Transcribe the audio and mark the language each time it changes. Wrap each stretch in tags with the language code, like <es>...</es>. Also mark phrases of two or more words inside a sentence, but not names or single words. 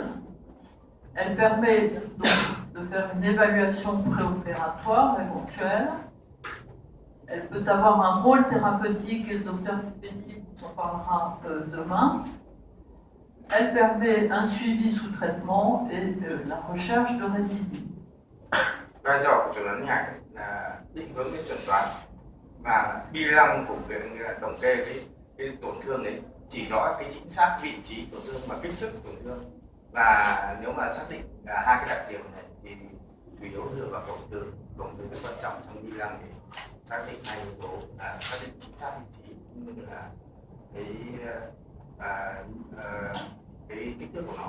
<fr>Elle permet donc de faire une évaluation préopératoire éventuelle. Elle peut avoir un rôle thérapeutique, et le docteur Fubeni vous en parlera demain. Elle permet un suivi sous traitement et la recherche de récidive.</fr> <vi>Vai trò của chẩn đoán hình ảnh là định hướng cái chẩn đoán, và bilan của cái là tổng kê cái tổn thương đấy, chỉ rõ cái chính xác vị trí tổn thương và kích thước tổn thương. Và nếu mà xác định hai cái đặc điểm này thì chủ yếu dựa vào cộng từ rất quan trọng trong bilan để xác định hai yếu tố, xác định chính xác vị trí cũng như là cái kích thước của nó.</vi>